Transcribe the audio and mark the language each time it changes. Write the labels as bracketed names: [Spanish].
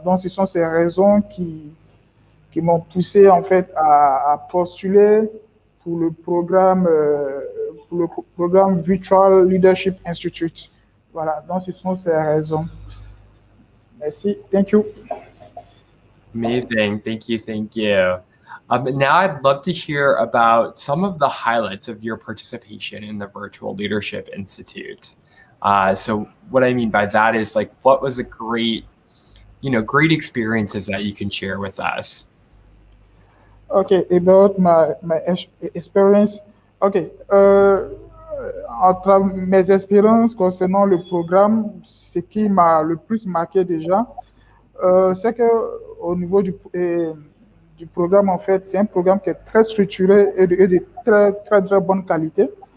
[French] Donc, ce sont ces raisons qui m'ont poussé en fait à postuler pour le programme Virtual Leadership Institute. Voilà. Donc, ce sont ces raisons. Merci. [English] Thank you. Amazing. Thank you. Now I'd love to hear about some of the highlights of your participation in the Virtual Leadership Institute. So what I mean by that is like, what was a great experiences that you can share with us? Okay, about my experience. [French] Okay, entre mes expériences concernant le programme, ce qui m'a le plus marqué déjà, c'est que au niveau du programme, en fait, c'est un programme qui est très structuré et de très, très, très bonne qualité.